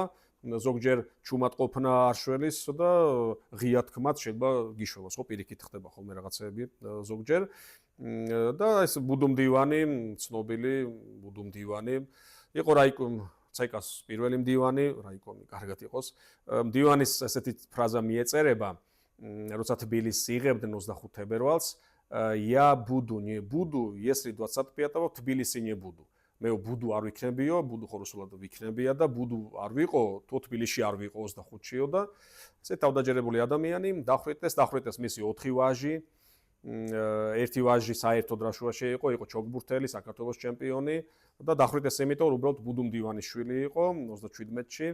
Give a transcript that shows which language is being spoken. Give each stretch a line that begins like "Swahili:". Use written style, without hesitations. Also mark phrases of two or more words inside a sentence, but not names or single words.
Georgian: ზოგჯერ ჩუმად ყოფნა არშველის და ღია თქმაც შეიძლება გიშველოს, ხო პირიქით ხდება ხოლმე რაღაცეები ზოგჯერ. და ეს ბუდუმდივანი, ცნობილი ბუდუმდივანი, იყო რაიკომ ცეკას პირველი მდივანი, რაიკომი კარგად იყოს. მდივანის ესეთი ფრაზა მიეწერება, როცა თბილისს იღებდნენ 25 თებერვალს,
Russian: я буду, не буду, если 25-го თბილისი не буду.
Georgian: მე ბუდუ არ ვიქნებიო, ბუდუ ხოროსულად ვიქნებია და ბუდუ არ ვიყო, თუ თბილისში არ ვიყო 25-იო და ესე თავდაჯერებული ადამიანი, დახრიტეს მისი 4 ვაჟი, ერთი ვაჟი საერთოდ რაშუაში იყო ჩოგბურთელი, საქართველოს ჩემპიონი და დახვრიტეს იმიტომ, რომ უბრალოდ ბუდუმდივანის შვილი იყო 37-ში.